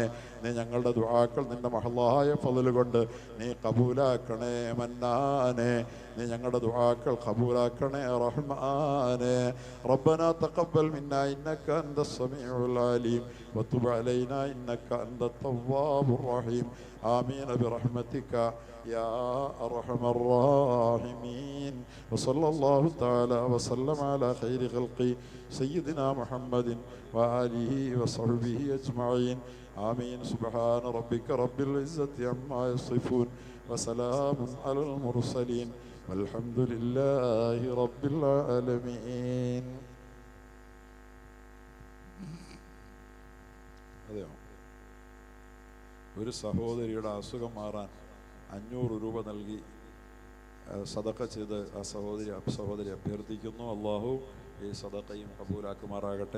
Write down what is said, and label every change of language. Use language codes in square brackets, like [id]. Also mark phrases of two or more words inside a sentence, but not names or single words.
[ml] നീ ഞങ്ങളുടെ ദുആക്കൾ നിന്റെ മഹളായ ഫള് കൊണ്ട് നീ കബൂലാക്കണേ മന്നാനെ. നീ ഞങ്ങളുടെ ദുആക്കൾ കബൂലാക്കണേ റഹ്മാനെ. [ar] ربنا تقبل منا إنك أنت السميع العليم وتب علينا إنك أنت التواب الرحيم. آمين برحمتك يا أرحم الراحمين. وصلى الله تعالى وسلم على خير خلقه سيدنا محمد وآله وصحبه أجمعين. آمين. سبحان ربك رب العزة عما يصفون وسلام على المرسلين والحمد لله رب العالمين. [ml] ഒരു സഹോദരിയുടെ അസുഖം മാറാൻ 500 രൂപ നൽകി സദഖ ചെയ്ത് ആ സഹോദരി അഭ്യർത്ഥിക്കുന്നു. അള്ളാഹു ഈ സദഖയും കബൂലാക്കുമാറാകട്ടെ.